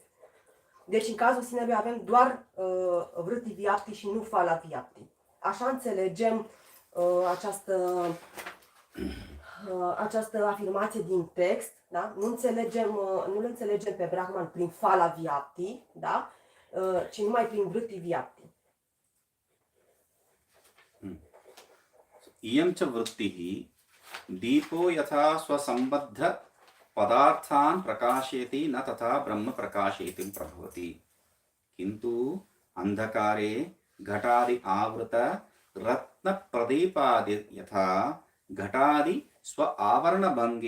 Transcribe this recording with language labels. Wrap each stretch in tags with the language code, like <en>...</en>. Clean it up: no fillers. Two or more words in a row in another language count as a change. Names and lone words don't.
<ro>Deci în cazul sinelui avem doar vritivyapti și nu falavyapti. Așa înțelegem această afirmație din text, da? Nu-l înțelegem pe Brahman prin falavyapti, da? Ci numai prin vritivyapti.</ro> <sa>इयं च वृत्तिः दीपो यथा स्वसम्बद्ध पदार्थान् प्रकाशयति न तथा ब्रह्म प्रकाशयितुं प्रभवति किन्तु अन्धकारे घटादि आवृत रत्नप्रदीपादि यथा घटादि स्व आवरणभङ्गे</sa>